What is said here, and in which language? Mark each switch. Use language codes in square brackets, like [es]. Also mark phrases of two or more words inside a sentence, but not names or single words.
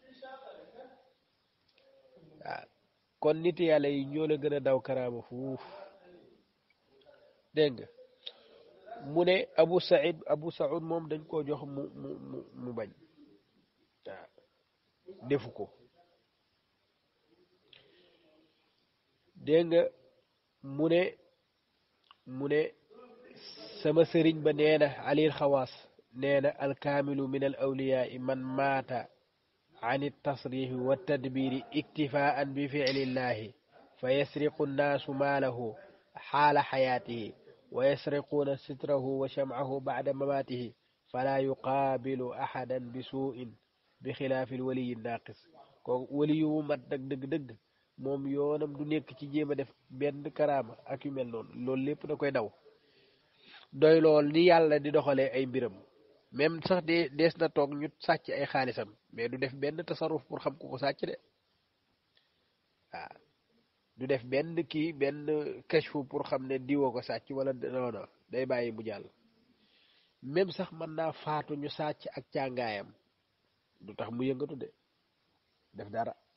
[wo] waaw kon nit yàlla yi ñoo la gën a daw karaama fuuf dégg nga mu ne abu saud moom dañ koo jox mu bañ waaw defu ko dégg nga mu ne sama sëriñ ba nee na alil xawaas nee na [ar] الكامل من الأولياء من مات عن التصريف والتدبير اكتفاء بفعل الله فيسرق الناس ماله حال حياته ويسرقون ستره وشمعه بعد مماته فلا يقابل أحدا بسوء بخلاف الولي الناقص [wo] kooku waliyu wu mat nag dëgg-dëgg moom yoonam du nekk ci jéem a def benn karaama ak yu mel noonu loolu lépp da koy daw doy lool ni yàlla di doxalee ay mbiram même sax de dees na toog ñu sàcc ay xaalisam mais du def benn tasaruf pour xam ku ko sàcc de waaw du def benn kii benn kashfu pour xam ne diwoo ko sàcc wala [fr] non non [wo] day bàyyi mu jàll même sax mën naa faatu ñu sàcc ak càngaayam du tax mu yëngatu de def dara